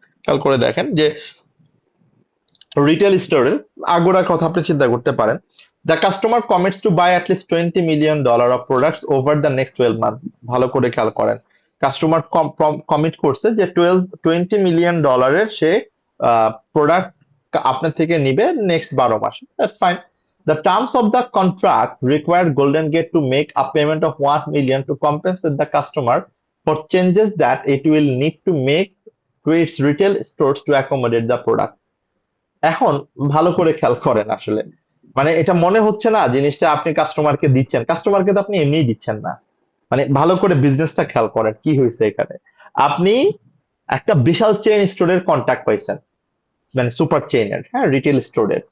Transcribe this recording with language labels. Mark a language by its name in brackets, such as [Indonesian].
[Bangla] খেয়াল করে দেখেন যে রিটেল স্টোরের আগুরার কথা আপনি চিন্তা করতে পারেন। [English] The customer commits to buy at least $20 million of products over the next 12 month. [Bangla] ভালো করে খেয়াল করেন, কাস্টমার কমিট করছে যে $20 million সে প্রোডাক্ট আপনার থেকে নিবে next 12 mass. [English] That's fine. The terms of the contract require Golden Gate to make a payment of 1 million to compensate the customer for changes that it will need to make to its retail stores to accommodate the product. [Bangla] এখন ভালো করে খেয়াল করেন, আসলে মানে এটা মনে হচ্ছে না জিনিসটা আপনি কাস্টমারকে দিচ্ছেন, কাস্টমারকে তো আপনি এমনিই দিচ্ছেন না। মানে ভালো করে বিজনেসটা খেয়াল করেন কি হয়েছে এখানে। আপনি একটা বিশাল চেইন স্টোরের কন্ট্যাক্ট পাইছেন, মানে সুপার চেইনের, হ্যাঁ, রিটেল স্টোরের।